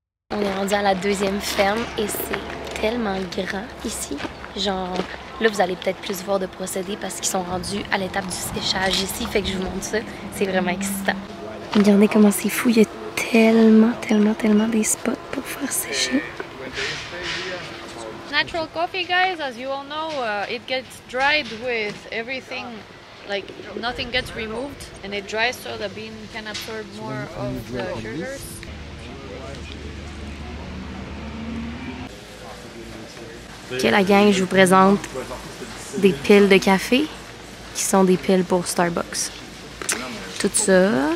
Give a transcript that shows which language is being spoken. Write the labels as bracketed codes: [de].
[fr] On est rendu à la 2e ferme et c'est tellement grand ici, genre... Là, vous allez peut-être plus voir de procédés parce qu'ils sont rendus à l'étape du séchage ici, fait que je vous montre ça, c'est vraiment excitant. Regardez comment c'est fou, il y a tellement des spots pour faire sécher. [en] Natural coffee, guys, as you all know, it gets dried with everything, like nothing gets removed, and it dries so the bean can absorb more of the sugars. [fr] Ok, la gang, je vous présente des piles de café qui sont des piles pour Starbucks. Tout ça.